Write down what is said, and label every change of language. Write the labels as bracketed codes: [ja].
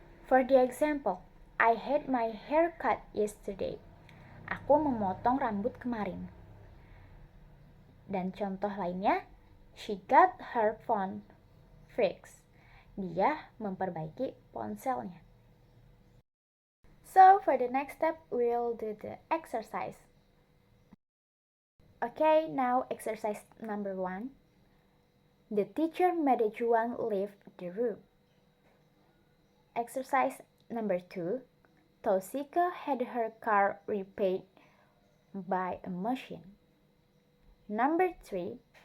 [en] For the example, I had my hair cut yesterday. [id] Aku memotong rambut kemarin. Dan contoh lainnya, [en] she got her phone fixed. [id] Dia memperbaiki ponselnya. [en] So, for the next step, we'll do the exercise. Okay, now exercise number 1. The teacher made Juan leave the room. Exercise number 2. Toshiko had her car repaired by a machine. Number 3.